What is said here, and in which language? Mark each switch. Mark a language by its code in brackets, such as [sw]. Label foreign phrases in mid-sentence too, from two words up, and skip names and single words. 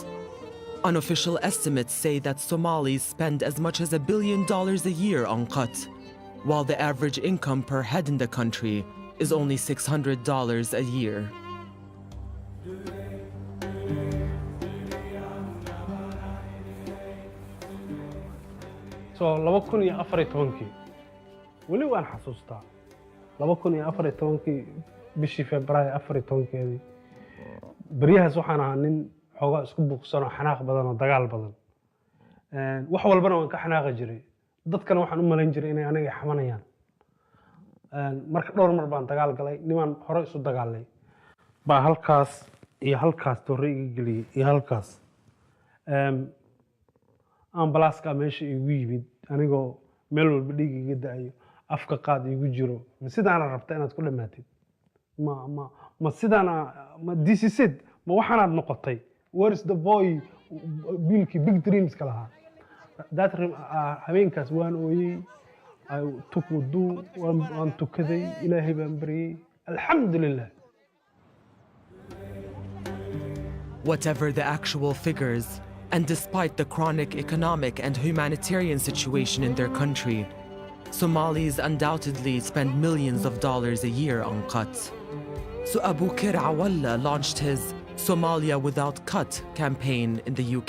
[en] Unofficial estimates say that Somalis spend as much as $1 billion a year on qat, while the average income per head in the country is only $600 a year. [so] So 2014 weli waan xasuustaa 2014 bishii Febraayo 14 bariyahaas waxaan ahaa nin xoogaa isku buuqsan oo xanaaq badan oo dagaal badan wax walbana waan ka xanaaqi jiray dadkana waxaan u malayn jiray inay aniga xamanayaan marka dhowr mar baan dagaal galay niman hore isu dagaalay baa halkaas iyo halkaas torre iga geliyey iyo halkaas ambalaaska meesha igu yimid anigoo meel walba dhiig iga da'ayo afka qaad igu jiro ma sidaana rabta inaad ku dhammaatid ma sidaana ma [en] this is it [so] ma waxaanaad noqotay [en] where is the boy [so] biilkii [en] big dreams [so] ka lahaa habeenkaas waan ooyey [en] I took wudu [so] waan tukaday ilaahay baan baryey alxamdulillah. [en] Whatever the actual figures, and despite the chronic economic and humanitarian situation in their country, Somalis undoubtedly spend millions of dollars a year on cut. So Abu Kir Awalla launched his Somalia Without Cut campaign in the UK.